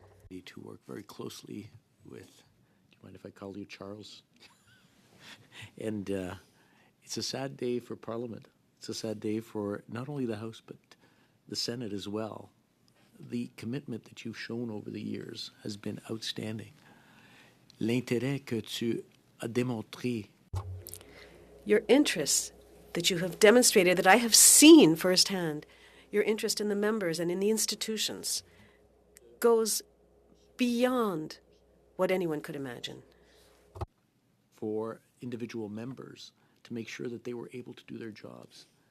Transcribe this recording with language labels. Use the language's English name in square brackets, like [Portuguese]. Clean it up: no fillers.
[English] To work very closely with, do you mind if I call you Charles? And it's a sad day for Parliament. It's a sad day for not only the House, but the Senate as well. The commitment that you've shown over the years has been outstanding. [French] L'intérêt que tu as démontré. [English] Your interest that you have demonstrated, that I have seen firsthand, your interest in the members and in the institutions, goes beyond what anyone could imagine. For individual members to make sure that they were able to do their jobs.